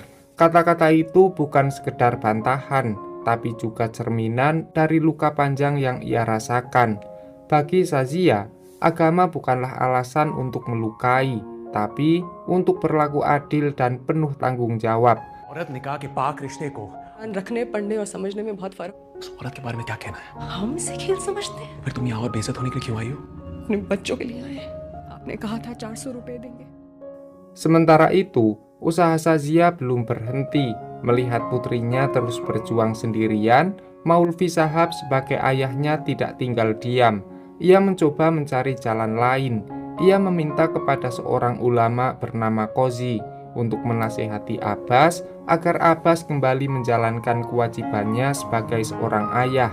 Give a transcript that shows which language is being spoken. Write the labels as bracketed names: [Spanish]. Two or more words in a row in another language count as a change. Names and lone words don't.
[Indonesian] Kata-kata itu bukan sekedar bantahan, tapi juga cerminan dari luka panjang yang ia rasakan. Bagi Shazia, agama bukanlah alasan untuk melukai, tapi untuk berlaku adil dan penuh tanggung jawab. [Hindi] औरत निकाह के पाक रिश्ते को रखने पढ़ने और समझने में बहुत फर्क। उस औरत के बारे में क्या कहना है? हम इसे खेल समझते हैं। फिर तुम यहाँ और बेइज्जत होने के लिए क्यों आई हो? अपने बच्चों के लिए आए हैं। आपने कहा था 400 रुपए देंगे। [Indonesian] Sementara itu, usaha Shazia belum berhenti. Melihat putrinya terus berjuang sendirian, Maulvi Shahab sebagai ayahnya tidak tinggal diam. Ia mencoba mencari jalan lain. Ia meminta kepada seorang ulama bernama Qozi untuk menasehati Abbas agar Abbas kembali menjalankan kewajibannya sebagai seorang ayah.